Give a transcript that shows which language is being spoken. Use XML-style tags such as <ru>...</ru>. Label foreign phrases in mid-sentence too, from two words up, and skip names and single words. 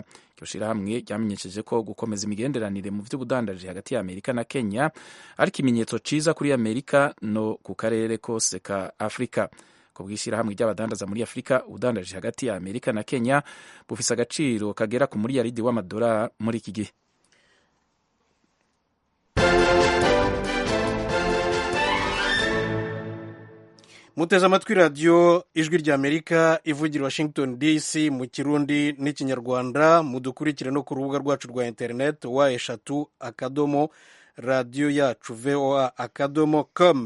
<rn>Iryo shirahamwe ryamenyesheje ko gukomeza imigenderanire mu vy'ubudandaji hagati ya Amerika na Kenya ari ikimenyetso ciza kuri Amerika no ku karere kose ka Afrika. Ku bw'ishirahamwe ry'abadandaza muri Afrika, ubudandaji hagati ya Amerika na Kenya bufise agaciro kagera ku miliyaridi w'amadolari muri iki gihe. Muteze amatwi radiyo ijwi ry'Amerika ivugira Washington DC mu kirundi n'ikinyarwanda. Mudukurikire no ku rubuga rwacu rwa internet wa3 radio yacu voa.com.</rn>